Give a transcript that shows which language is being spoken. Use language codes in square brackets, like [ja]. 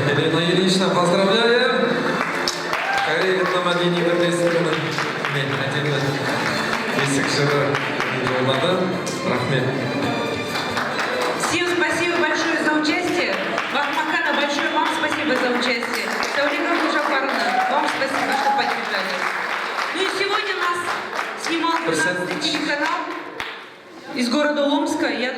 [ru] Елена Ильинична, поздравляем. [kk] Корея этномәдени бірлестігінің әдемі бесік жыры жолдады. Рахмет. [ru] Всем спасибо большое за участие. Бахмакана, большое вам спасибо за участие. Саулика Мужапаровна, вам спасибо, что поддержали. Ну и сегодня нас снимал 12-й телеканал из города Омска.